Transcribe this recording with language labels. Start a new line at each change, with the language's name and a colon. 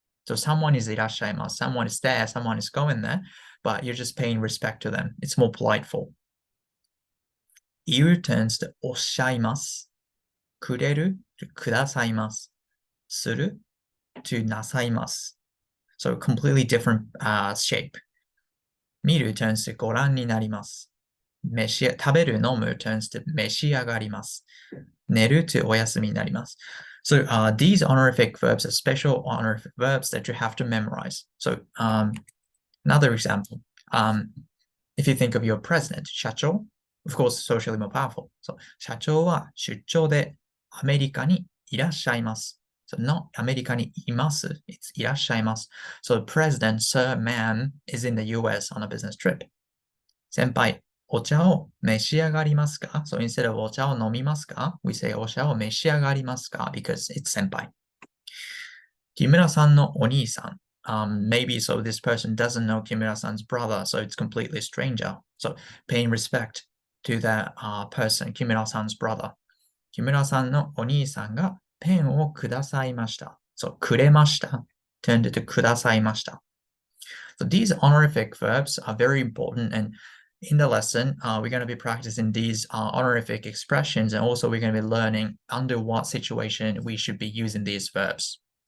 English: So someone is irashaimasu, someone is there, someone is going there, but you're just paying respect to them. It's more politeful. Iru turns to oshaimasu, kureru to kudasaimasu, suru to nasaimasu. So completely different shape. Miru turns to goran ni narimasu.
Japanese: 食べる、飲む
English: turns to
Japanese: 召し上がります。寝る to お休みになります。
English: So these honorific verbs are special honorific verbs that you have to memorize. So another example, if you think of your president, 社長, of course, socially more powerful.
Japanese: So 社長は出張でアメリカにいらっしゃいます。
English: So not
Japanese: アメリカにいます, it's いらっしゃいます。
English: So the president, Sir Man, is in the US on a business trip.
Japanese: 先輩、お茶を召し上がりますか?
English: So instead of
Japanese: お茶を飲みますか?
English: We say
Japanese: お茶を召し上がりますか?
English: Because it's 先輩。
Japanese: 木村さんのお兄さん。
English: Maybe so this person doesn't know Kimura-san's brother, so it's completely stranger. So paying respect to that person, Kimura-san's brother.
Japanese: 木村さんのお兄さんがペンをくださいました。
English: So くれました turned to くださいました。 So these honorific verbs are very important, and in the lesson, we're going to be practicing these honorific expressions, and also we're going to be learning under what situation we should be using these verbs.